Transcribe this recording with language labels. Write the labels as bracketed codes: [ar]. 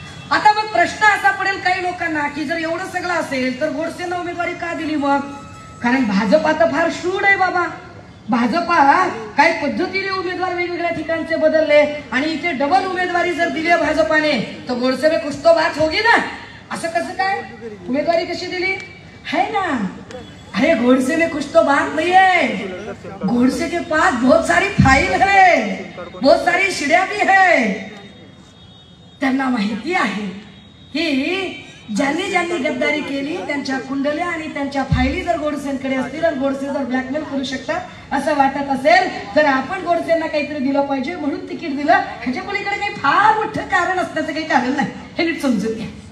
[mr] आता मग प्रश्न असा पडेल काही लोकांना की जर एवढं सगळं असेल तर गोडसेंना उमेदवारी का दिली मग, कारण भाजप आता फार शूड आहे बाबा, भाजपा काही पद्धतीने उमेदवार वेगवेगळ्या ठिकाणचे बदलले आणि इथे डबल उमेदवारी जर दिली भाजपाने तर [hi] गोडसे में कुछ तो बात होगी ना. [mr] असं कसं काय उमेदवारी कशी दिली है ना. [hi] अरे गोडसे में कुछ तो बात नहीं है. गोडसे के पास बहुत सारी फाइल है, बहुत सारी शिड्या भी है. [mr] त्यांना माहिती आहे की ज्यांनी ज्यांनी गद्दारी केली त्यांच्या कुंडल्या आणि त्यांच्या फायली जर गोडसेंकडे असतील आणि गोडसे जर ब्लॅकमेल करू शकतात असं वाटत असेल तर आपण गोडसेंना काहीतरी दिलं पाहिजे म्हणून तिकीट दिलं. ह्याच्या पलीकडे काही फार मोठं कारण असण्याचं काही कारण नाही हे नीट समजून घ्या.